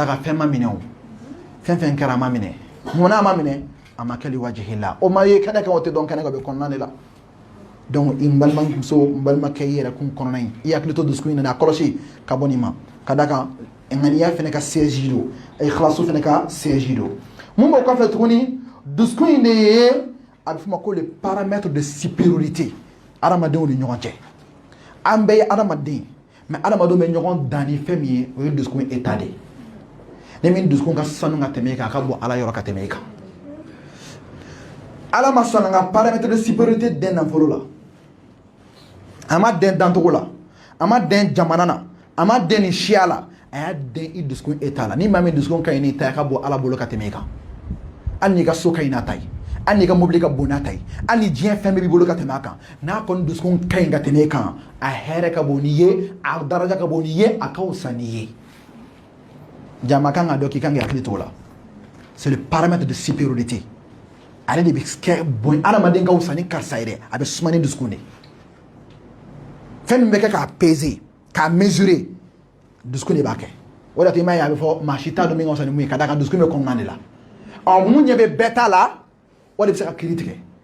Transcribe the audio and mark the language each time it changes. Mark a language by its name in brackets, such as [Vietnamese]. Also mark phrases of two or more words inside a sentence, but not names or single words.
[Bambara] ka fɛn ma minɛ o fɛn fɛn kɛra a ma minɛ munna a ma minɛ a ma kɛ [Arabic] لوجه [Bambara] la o ma ye kɛnɛ kan o tɛ dɔn kɛnɛ kan o bɛ kɔnɔna de la donc i balimamuso n balimakɛ i yɛrɛ kun kɔnɔna in i hakili to dusukun in na a kɔlɔsi ka bɔ nin ma ka da kan ŋaniya fɛnɛ ka siège don ikhlasu fɛnɛ ka siège don mun b'o kɔfɛ tuguni dusukun in de ye a bɛ fɔ ma ko [French] le paramètre de supériorité [Bambara] adamadenw ni ɲɔgɔn cɛ an bɛɛ ye adamaden mais adamadenw bɛ ɲɔgɔn dan ni fɛn min ye o ye dusukun [French] état de [Bambara] ye ni min dusukun ka sanu ka tɛmɛ i kan a ka bɔ ala yɔrɔ ka tɛmɛ i kan ala ma sɔn ka [French] paramètre de supériorité [Bambara] den nafolo la a ma den dancogo la a ma den jamana na a ma den ni siya la a y'a den i dusukun état la ni maa min dusukun ka ɲi n'i ta ye a ka bɔ ala bolo ka tɛmɛ i kan hali n'i ka so ka ɲi n'a ta ye hali n'i ka mobili ka bon n'a ta ye hali ni diɲɛ fɛn bɛɛ b'i bolo ka tɛmɛ a kan n'a kɔni dusukun ka ɲi ka tɛmɛ i kan a hɛrɛ ka bon n'i ye a daraja ka bon n'i ye a ka fisa n'i ye jama kan ka dɔn k'i kan k'i hakili t'o la [French] c'est le paramètre de supériorité [Bambara] ale de bɛ kɛ bon adamaden ka fisa ni karisa ye dɛ a bɛ suma ni dusukun de fɛn min bɛ kɛ k'a peser k'a mesurer dusukun de b'a kɛ o de la i m'a ye a bɛ fɔ maa si t'a dɔn min ka fisa ni mun ye ka d'a kan dusukun bɛ kɔnɔna de la mun ɲɛ bɛ bɛɛ t'a la o de bɛ se ka kiiri tigɛ